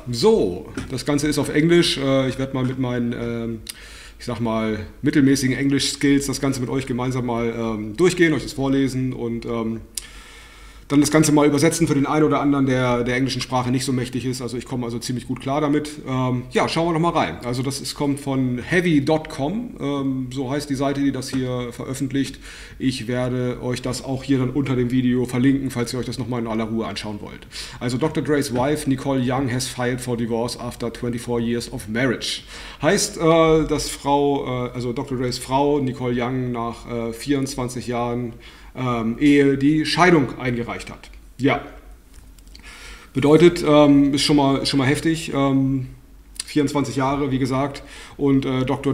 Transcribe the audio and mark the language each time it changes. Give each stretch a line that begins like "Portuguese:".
German: So, das Ganze ist auf Englisch. Ich werde mal mit meinen, ich sag mal, mittelmäßigen Englisch-Skills das Ganze mit euch gemeinsam mal durchgehen, euch das vorlesen und dann das Ganze mal übersetzen für den einen oder anderen, der der englischen Sprache nicht so mächtig ist. Also ich komme also ziemlich gut klar damit. Ja, schauen wir noch mal rein. Also kommt von heavy.com. So heißt die Seite, die das hier veröffentlicht. Ich werde euch das auch hier dann unter dem Video verlinken, falls ihr euch das noch mal in aller Ruhe anschauen wollt. Also Dr.
English: Dre's Wife Nicole Young has filed for divorce after 24 years of marriage.
German: Heißt, dass also Dr. Dre's Frau Nicole Young nach 24 Jahren Ehe die Scheidung eingereicht hat. Ja. Bedeutet, ist schon mal heftig. 24 Jahre, wie gesagt. Und Dr.